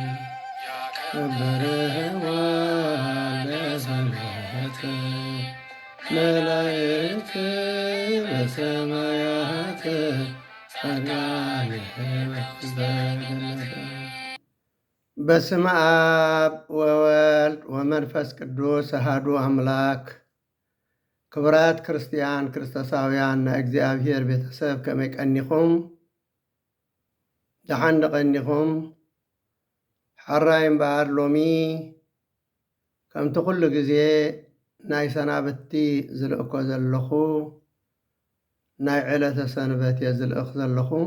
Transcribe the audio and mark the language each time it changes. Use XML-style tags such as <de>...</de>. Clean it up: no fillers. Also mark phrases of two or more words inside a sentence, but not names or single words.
<gez>ያከብርዋ ለሰንበት መላእክት በሰማያት ጻድቃን በውስተ ገነት። በስመ አብ ወወልድ ወመንፈስ ቅዱስ አሐዱ አምላክ።</gez> <ti>ክቡራት ክርስቲያን ክርስቶሳውያን ናይ እግዚአብሔር ቤተሰብ ከመይ ቀኒኹም? ደሓን ቀኒኹም? ሓራይ እምበኣር ሎሚ ከምቲ ኩሉ ግዜ ናይ ሰናብቲ ዝልእኮ ዘለኹ ናይ ዕለተ ሰንበት እየ ዝልእኽ ዘለኹ።</ti>